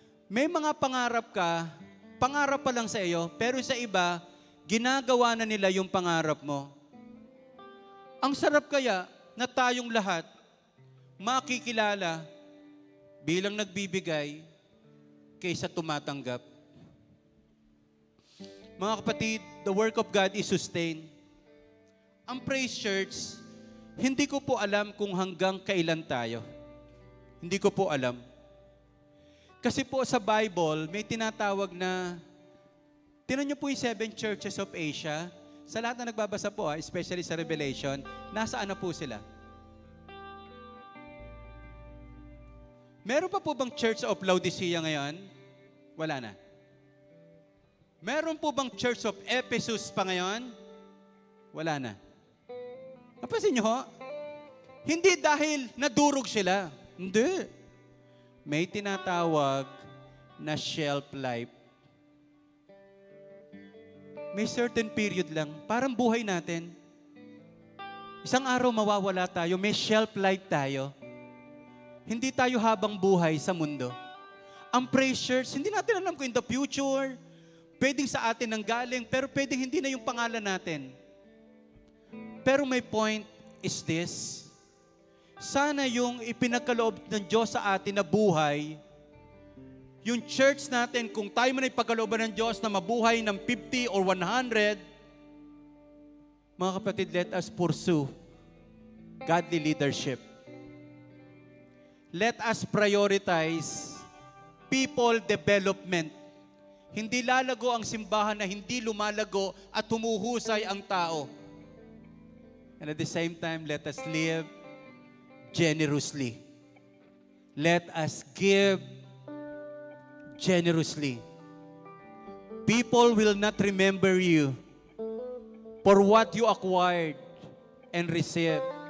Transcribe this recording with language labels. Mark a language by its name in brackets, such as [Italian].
[Filipino] May mga pangarap ka, pangarap pa lang sa iyo, pero sa iba, ginagawa na nila yung pangarap mo. Ang sarap kaya na tayong lahat makikilala bilang nagbibigay kaysa tumatanggap. Mga kapatid, [English] the work of God is sustained. [Filipino] Ang Praise Church, hindi ko po alam kung hanggang kailan tayo. Hindi ko po alam. Kasi po sa Bible, may tinatawag na, tinan niyo po yung 7 churches of Asia. Sa lahat na nagbabasa po, especially sa Revelation, nasaan na po sila? Meron pa po bang Church of Laodicea ngayon? Wala na. Meron po bang Church of Ephesus pa ngayon? Wala na. Napansin niyo ho? Hindi dahil nadurog sila. Hindi. May tinatawag na shelf life. May certain period lang. Parang buhay natin. Isang araw mawawala tayo. May shelf life tayo. Hindi tayo habang buhay sa mundo. Ang Praise Church, hindi natin alam kung [English] in the future, [Filipino] pwedeng sa atin nang galing, pero pwedeng hindi na yung pangalan natin. Pero [English] my point is this, [Filipino] sana yung ipinagkaloob ng Diyos sa atin na buhay, yung church natin, kung tayo man ay pagkalooban ng Diyos na mabuhay ng 50 or 100, mga kapatid, [English] let us pursue godly leadership. Let us prioritize people development. [Filipino] Hindi lalago ang simbahan na hindi lumalago at humuhusay ang tao. [English] And at the same time, let us live generously. Let us give generously. People will not remember you for what you acquired and received.